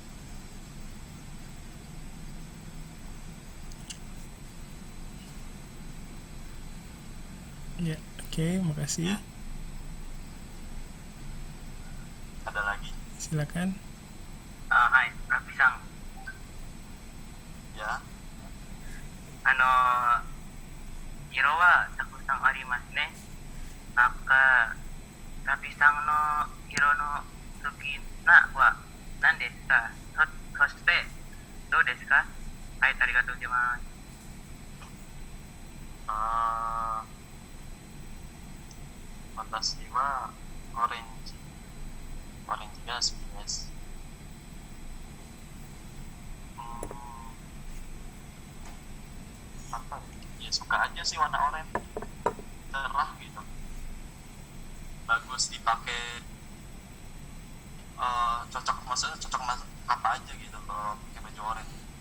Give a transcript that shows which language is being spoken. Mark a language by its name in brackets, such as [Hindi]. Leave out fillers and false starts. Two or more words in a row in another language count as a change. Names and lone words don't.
[Indonesian] Ya, oke, makasih. Ada lagi? Silakan. Hai, Raffi-san. Ya. [Japanese] 色はたくさんありますね。なんか、ラビさんの色の好きなは何ですか？そして、どうですか？はい、ありがとうございます。私はオレンジが好きです。 [Indonesian] Apa ya, suka aja sih warna oranye, cerah gitu, bagus dipakai, maksudnya cocok mas apa aja gitu kalau pakai baju oranye.